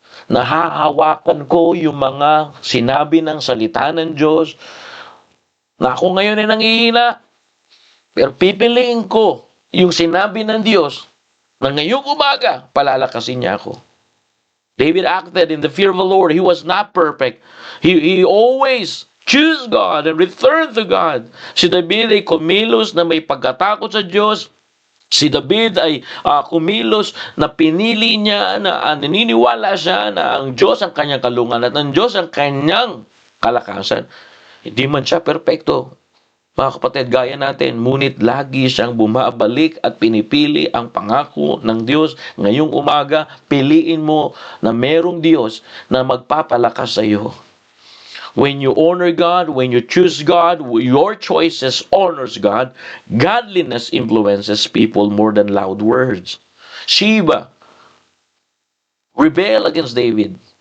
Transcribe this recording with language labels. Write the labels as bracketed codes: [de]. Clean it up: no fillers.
[tl] Nahahawakan ko yung mga sinabi ng salita ng Diyos, na ako ngayon ay nanghihina, pero pipiliin ko yung sinabi ng Diyos, na ngayong umaga, palalakasin niya ako. [en] David acted in the fear of the Lord. He was not perfect. He always chose God and returned to God. [tl] Si David ay kumilos na may pagkatakot sa Diyos. Si David ay kumilos na pinili niya na naniniwala siya na ang Diyos ang kanyang kalungan at ang Diyos ang kanyang kalakasan. Hindi man siya perpekto, mga kapatid, gaya natin, ngunit lagi siyang bumabalik at pinipili ang pangako ng Diyos. Ngayong umaga, piliin mo na merong Diyos na magpapalakas sa iyo. [en] When you honor God, when you choose God, your choices honors God, godliness influences people more than loud words. Sheba rebelled against David.